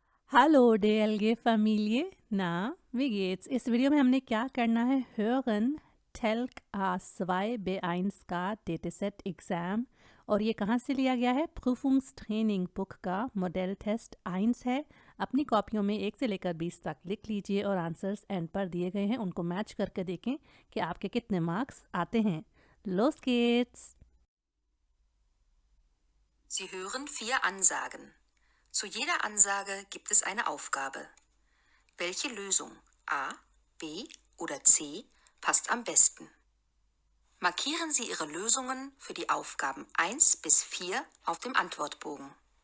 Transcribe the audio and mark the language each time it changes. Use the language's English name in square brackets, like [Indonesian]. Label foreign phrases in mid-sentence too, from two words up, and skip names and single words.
[German] Hallo DLG-Familie, na, wie geht's? [Hindi] इस वीडियो में हमने क्या करना है hören TELC A2 B1 का [English] dataset exam [Hindi] और ये कहाँ से लिया गया है Prüfungstraining बुक का [English] model test [Hindi] 1 है। अपनी कॉपियों में 1 से लेकर 20 तक लिख लीजिए और [English] answers end [Hindi] पर दिए गए हैं उनको मैच करके देखें कि आपके कितने मार्क्स आते हैं। [German] Los geht's! Sie hören 4 Ansagen. Zu jeder Ansage gibt es eine Aufgabe. Welche Lösung A, B oder C passt am besten? Markieren Sie Ihre Lösungen für die Aufgaben 1 bis 4 auf dem Antwortbogen.